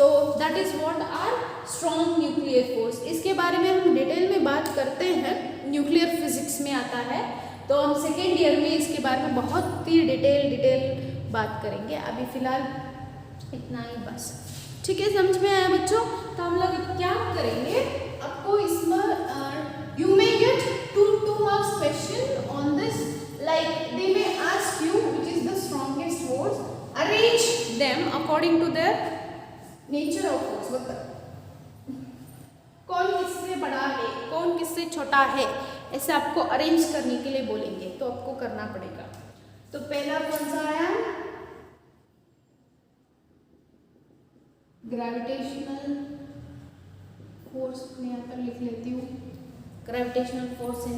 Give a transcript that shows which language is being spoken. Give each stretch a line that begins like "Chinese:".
English: So that is what are strong nuclear force.
Hindi: इसके बारे में हम डिटेल में बात करते हैं, न्यूक्लियर फिजिक्स में आता है, तो हम सेकेंड ईयर में इसके बारे में बहुत ही डिटेल बात करेंगे। अभी फिलहाल इतना ही बस, ठीक है। समझ में आया बच्चों? तो हम लोग क्या करेंगे, आपको इसमें
English: You may get 2 marks question on this, like they may ask you which is the strongest force, arrange them according to their nature of force।
Hindi: बताओ कौन किससे बड़ा है, कौन किससे छोटा है, ऐसे आपको अरेंज करने के लिए बोलेंगे, तो आपको करना पड़ेगा। तो पहला कौन सा आया? ग्रेविटेशनल फोर्स, मैं यहाँ पर लिख लेती हूँ, ग्रेविटेशनल फोर्स है।